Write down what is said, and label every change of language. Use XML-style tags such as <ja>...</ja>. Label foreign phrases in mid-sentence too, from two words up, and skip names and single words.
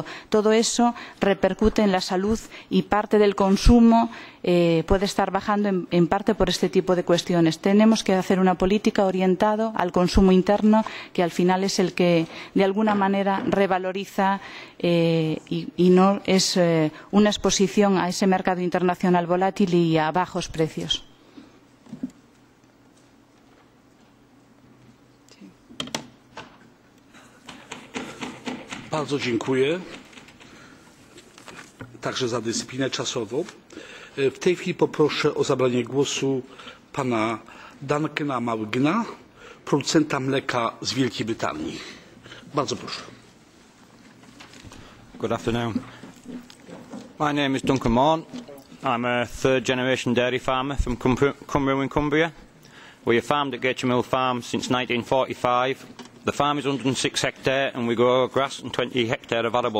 <es>Todo eso repercute en la salud y parte del consumo puede estar bajando en parte por este tipo de cuestiones. Tenemos que hacer una política orientada al consumo interno, que al final es el que de alguna manera revaloriza y no es una exposición a ese mercado internacional volátil y a bajos precios.</es> <pl>Bardzo dziękuję także za dyscyplinę czasową. W tej chwili poproszę o zabranie głosu pana Duncana Mawgna, producenta mleka z Wielkiej Brytanii. Bardzo proszę.</pl> <en>Good afternoon. My name is Duncan Morn. I'm a third generation dairy farmer from Cymru in Cumbria. We have farmed at Gatesham Mill Farm since 1945. The farm is 106 hectares and we grow grass and 20 hectares of arable.</en>